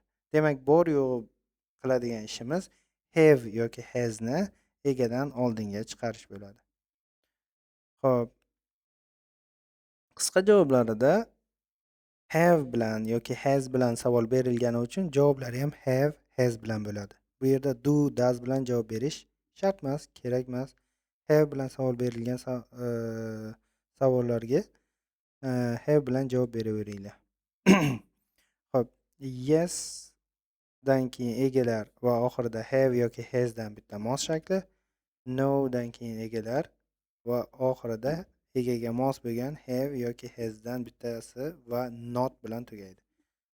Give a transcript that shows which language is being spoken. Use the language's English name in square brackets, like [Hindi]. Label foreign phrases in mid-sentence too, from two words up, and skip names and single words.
[Uzbek] Demak, bor yo'q qiladigan ishimiz have yoki has ni egadan oldinga chiqarish bo'ladi. Xo'p. Qisqa javoblarida have bilan yoki has bilan savol berilgani uchun javoblari ham have, has bilan bo'ladi. Bu yerda [English] do, does [Uzbek] bilan javob berish shart emas, kerak emas. Have bilan savol berilgan savollarga have bilan javob beraveringlar. Xo'p, yes dan keyin egalar va oxirida have yoki has dan bitta mos shakli, no dan keyin egalar va oxirida egaga mos bo'lgan have yoki has dan bittasi va not bilan tugaydi.